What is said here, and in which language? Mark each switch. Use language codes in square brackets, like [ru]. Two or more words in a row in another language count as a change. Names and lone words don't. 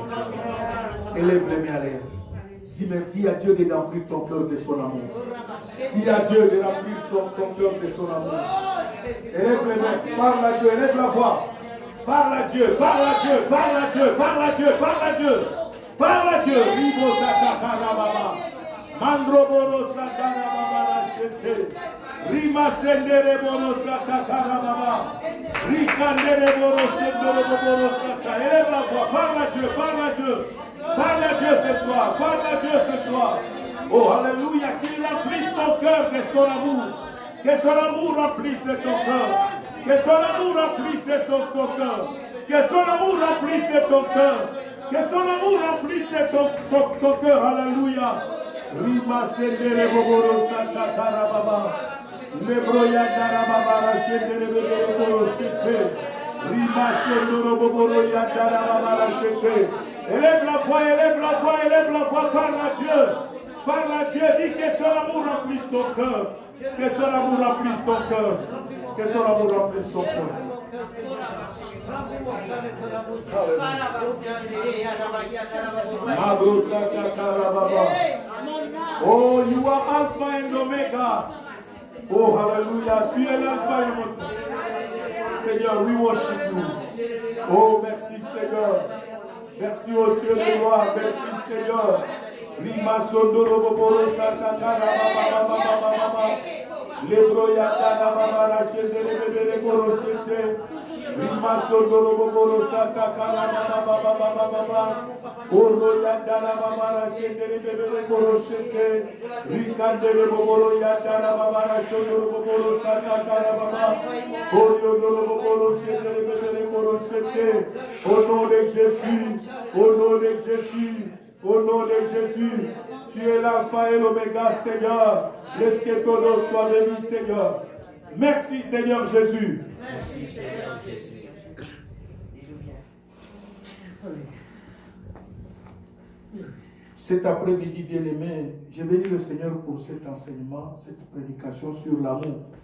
[fr] Élève les mains à l'air. Dis à Dieu de remplir ton cœur de son amour. Dis à Dieu de remplir ton cœur de son amour. Élève les mains, parle à Dieu, élève la voix. Parle à Dieu, parle à Dieu, parle à Dieu, parle à Dieu, parle à Dieu. Parle à Dieu. Ribo Sakakara Baba. Mandroboro Sakara Baba Rachete. Rima Sendere Boro Sakakara Baba. Rikandere Boro Sendere Boro Sakakara. Élève la voix, parle à Dieu, parle à Dieu. Parle à Dieu ce soir, parle à Dieu ce soir. Oh, alléluia, qu'il remplisse ton cœur de son amour. Que son amour remplisse ton cœur. Que son amour remplisse ton cœur. Que son amour remplisse ton cœur. Que son amour remplisse ton cœur. Alléluia. Rima Sendere Boboro Sakatara Baba. Lebroya Darababa Rachendere Boboro Shete. Rima Sendere Boboro Yadarababa Rachete. Élève la voix, élève la voix, élève la voix, parle à Dieu. Parle à Dieu, dis que son amour remplisse ton cœur. Que son amour remplisse ton cœur. Que son amour remplisse ton cœur. [en] Oh, you are Alpha and Omega. [fr] Oh, hallelujah. Tu es l'Alpha et l'Omega. Seigneur, [en] we worship you. [fr] Oh, merci Seigneur. Merci au Dieu de gloire, merci Seigneur. Rima Sondoro Boboro Sakakara Baba Baba Baba. Lebro Yakana Baba Rachete Lebere Borochete. Rima Sondoro Boboro Sakakara Baba Baba Baba. Oro Yakana Baba Rachete Lebere Borochete. Rikandere Boboro Yakana Baba Rachete Boboro Sakakara Baba. Oro Boboro Rachete Lebere Borochete. Au nom de Jésus. Au nom de Jésus, au nom de Jésus, tu es l'alpha et l'oméga, Seigneur. Laisse que ton nom soit béni, Seigneur. Merci, Seigneur Jésus. Merci, Seigneur Jésus. Cet après-midi, bien-aimé, j'ai béni le Seigneur pour cet enseignement, cette prédication sur l'amour.